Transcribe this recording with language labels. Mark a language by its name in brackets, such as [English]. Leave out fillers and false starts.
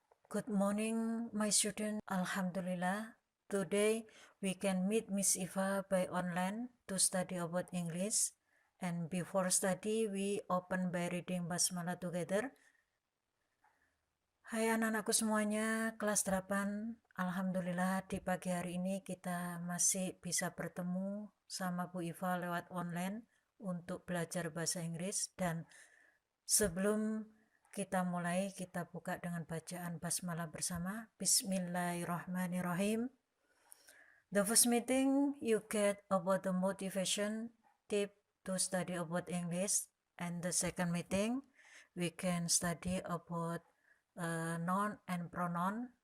[English] Good morning, my student. Alhamdulillah. Today we can meet Miss Eva by online to study about English. And before study, we open by reading Basmalah together. [Indonesian] Hai anak-anakku semuanya, kelas 8. Alhamdulillah di pagi hari ini kita masih bisa bertemu sama Bu Iva lewat online untuk belajar bahasa Inggris. Dan sebelum kita mulai, kita buka dengan bacaan basmalah bersama. [Arabic] Bismillahirrahmanirrahim. [English] The first meeting you get about the motivation tip to study about English, and the second meeting we can study about noun and pronoun.